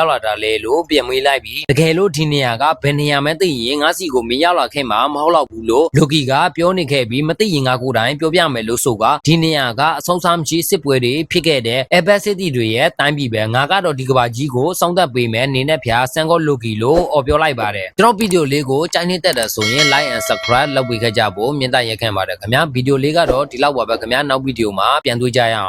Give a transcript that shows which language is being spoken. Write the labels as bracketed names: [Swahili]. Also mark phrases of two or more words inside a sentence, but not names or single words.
[Burmese] ရောက်လာတာလဲလို့ပြန်မေးလိုက်ပြီးတကယ်လို့ဒီနေရာကဘယ်နေရာမှသိရင်ငါစီကိုမင်းရောက်လာခဲ့မှာမဟုတ်တော့ဘူးလို့လိုကီကပြောနေခဲ့ပြီးမသိရင်ငါကိုယ်တိုင်ပြောပြမယ်လို့ဆိုကဒီနေရာကအဆုံးစားမရှိစစ်ပွဲတွေဖြစ်ခဲ့တဲ့ Epic City တွေရဲ့တိုင်းပြည်ပဲငါကတော့ဒီကဘာကြီးကိုစောင့်သက်ပေးမယ်နေနဲ့ဖျားစံကောလိုကီလို့អော်ပြောလိုက်ပါတယ်ကျွန်တော်ဗီဒီယိုလေးကိုကြိုက်နှစ်သက်တယ်ဆိုရင် [English] like and subscribe [Burmese] လုပ်ပေးခဲ့ကြဖို့မြင်တရက်ခံပါတယ်ခင်ဗျာဗီဒီယိုလေးကတော့ဒီလောက်ပါပဲခင်ဗျာနောက်ဗီဒီယိုမှာပြန်တွေ့ကြရအောင်